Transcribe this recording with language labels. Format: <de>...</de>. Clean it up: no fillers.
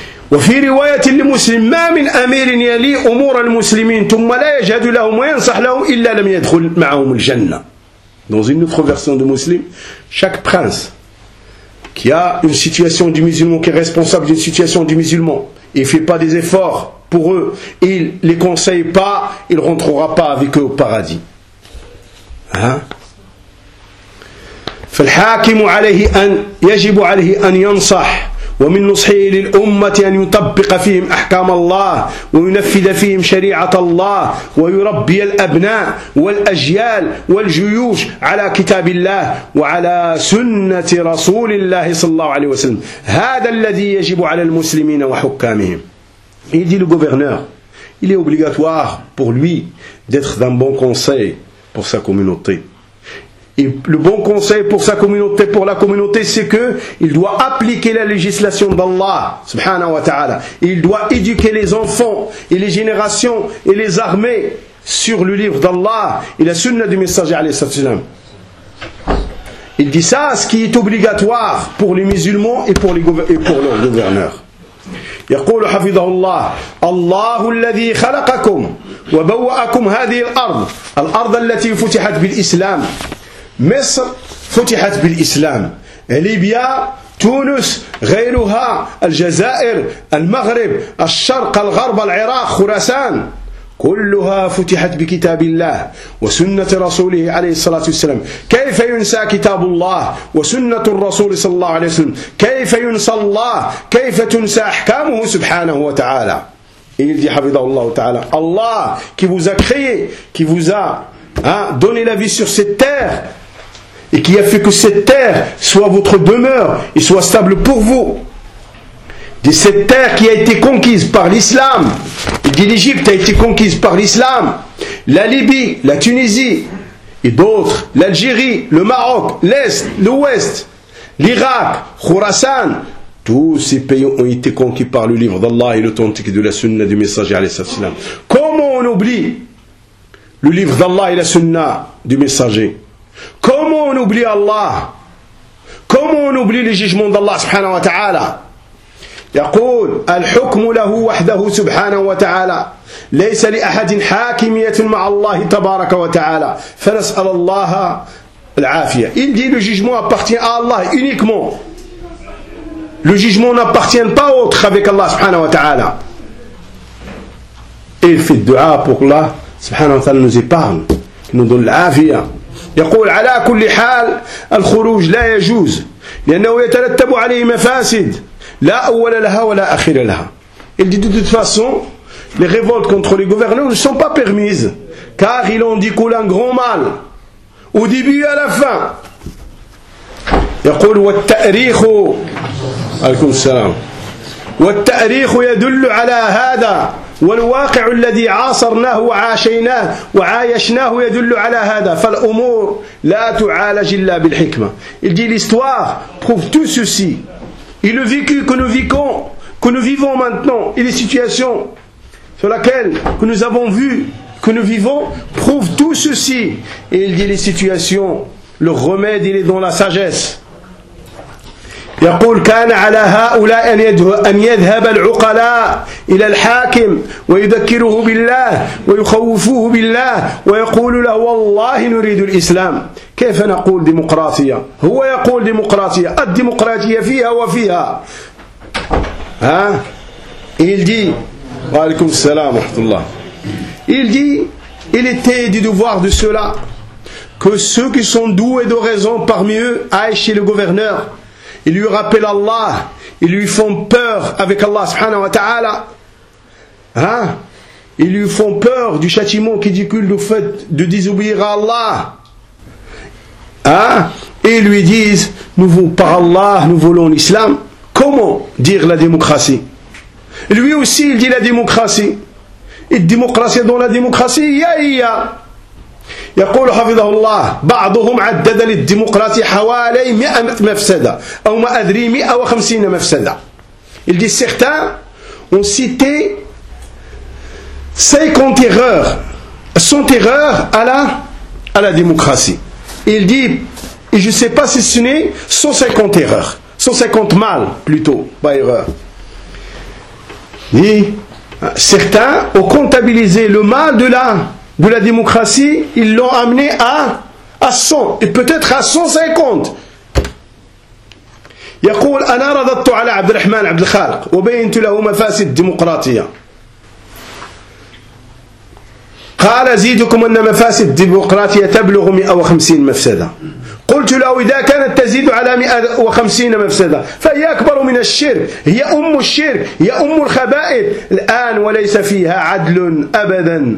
<ar>وفي رواية لمسلم ما من أمير يلي أمور المسلمين ثم لا يجهد لهم وينصح لهم إلا لم يدخل معهم الجنة.</ar> <fr>Dans une autre version de Muslim, chaque prince qui a une situation du musulman, qui est responsable d'une situation du musulman, il fait pas des efforts pour eux, il les conseille pas, il rentrera pas avec eux au paradis. Hein?</fr> <ar>فالحاكم عليه أن يجب عليه أن ينصح ومن نصحه للأمة أن يطبق فيهم أحكام الله وينفذ فيهم شريعة الله ويربي الأبناء والأجيال والجيوش على كتاب الله وعلى سنة رسول الله صلى الله عليه وسلم. هذا الذي يجب على المسلمين وحكامهم.</ar> <fr>Il dit le gouverneur, il est obligatoire pour lui d'être d'un bon conseil pour sa communauté. Et le bon conseil pour sa communauté, pour la communauté, c'est qu'il doit appliquer la législation d'Allah, subhanahu wa ta'ala. Il doit éduquer les enfants et les générations et les armées sur le livre d'Allah et la sunna du messager, alayhi sallallahu alayhi wa sallam. Il dit ça, ce qui est obligatoire pour les musulmans et pour, pour leurs gouverneurs.</fr> <ar>يقول حفظه الله الله الذي خلقكم وبوأكم هذه الأرض الأرض التي فتحت بالإسلام مصر فتحت بالإسلام ليبيا تونس غيرها الجزائر المغرب الشرق الغرب العراق خراسان كلها فتحت بكتاب الله وسنة رسوله عليه الصلاة والسلام كيف ينسى كتاب الله وسنة الرسول صلى الله عليه وسلم كيف ينسى الله كيف تنسى أحكامه سبحانه وتعالى.</ar> <fr>Il dit حفظه الله تعالى Allah qui vous a créé, qui vous a donné la vie sur cette terre et qui a fait que cette terre soit votre demeure et soit stable pour vous. De cette terre qui a été conquise par l'islam, et de l'Égypte a été conquise par l'islam, la Libye, la Tunisie, et d'autres, l'Algérie, le Maroc, l'Est, l'Ouest, l'Irak, Khorasan, tous ces pays ont été conquis par le livre d'Allah et l'authentique de la sunna du messager, alayhi sallallahu alayhi wa sallam. Comment on oublie le livre d'Allah et la sunna du messager? Comment on oublie Allah? Comment on oublie les jugements d'Allah subhanahu wa ta'ala?</fr> <ar>يقول الحكم له وحده سبحانه وتعالى ليس لأحد حاكمية مع الله تبارك وتعالى فنسأل الله العافية.</ar> <fr>Il dit le jugement appartient à Allah uniquement. Le jugement n'appartient pas autre avec Allah subhanahu wa ta'ala. Il fait du'a pour Allah subhanahu wa ta'ala nous épargne, nous donne l'afia.</fr> <ar>يقول على كل حال الخروج لا يجوز لأنه يترتب عليه مفاسد لا أول لها ولا أخير لها.</ar> <fr>Il dit de toute façon, les révoltes contre les gouverneurs ne sont pas permises, car il en découle un grand mal, au début et à la fin.</fr> <ar>يقول والتاريخ عليكم السلام والتاريخ يدل على هذا والواقع الذي عاصرناه وعاشيناه وعايشناه يدل على هذا فالأمور لا تعالج إلا بالحكمة.</ar> <fr>Il dit l'histoire prouve tout ceci. Et le vécu que nous vivons, maintenant, et les situations sur lesquelles que nous avons vu, que nous vivons, prouvent tout ceci. Et il dit les situations, le remède, il est dans la sagesse.</fr> <ar>يقول كان على هؤلاء أن يذهب العقلاء إلى الحاكم ويذكره بالله ويخوفوه بالله ويقول له والله نريد الإسلام. كيف نقول ديمقراطية؟ هو يقول ديمقراطية، الديمقراطية فيها وفيها ها؟ il dit wa alaykoum salam wa rahmatullah.</ar> <fr>Il dit il était du devoir de cela que ceux qui sont doués de raison parmi eux aillent chez le gouverneur. Ils lui rappellent Allah, ils lui font peur avec Allah subhanahu wa ta'ala. Hein? Ils lui font peur du châtiment qui découle du fait de désobéir à Allah. Hein? Et ils lui disent, nous par Allah, nous voulons l'islam. Comment dire la démocratie? Lui aussi, il dit la démocratie. Et démocratie dans la démocratie, yaya.</fr> <ar>يقول حفظه الله بعضهم عدد للديمقراطية حوالي 100 مفسدة أو ما أدري 150 مفسدة.</ar> <fr>Il dit certains ont cité 50 erreurs, 100 erreurs à la démocratie. Il dit, et je ne sais pas si ce n'est 150 erreurs, 150 mal plutôt, pas erreur. Et certains ont comptabilisé le mal de la démocratie, ils l'ont amené à 100 et peut-être à 150.</fr> <ar>يقول انا رددت على عبد الرحمن عبد الخالق وبينت له مفاسد الديمقراطيه. قال زيدكم ان مفاسد الديمقراطيه تبلغ 150 مفسده. قلت له اذا كانت تزيد على 150 مفسده فهي اكبر من الشرك، هي ام الشرك، هي ام الخبائث الان، وليس فيها عدل ابدا.</ar>